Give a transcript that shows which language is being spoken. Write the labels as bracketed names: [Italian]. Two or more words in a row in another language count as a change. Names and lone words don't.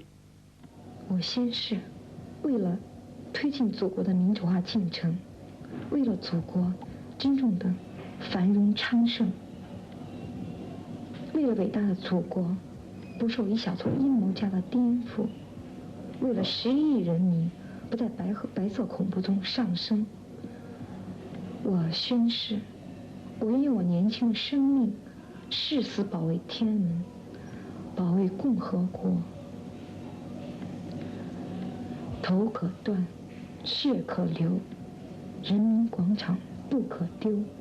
[Chinese] 我宣誓，為了推進祖國的民主化進程，為了祖國真正的繁榮昌盛，為了偉大的祖國不受一小撮陰謀家的顛覆，為了10億人民不在白色恐怖中喪生，我宣誓我愿用我年轻的生命，誓死保卫天安门，保卫共和国。头可断，血可流，人民广场不可丢。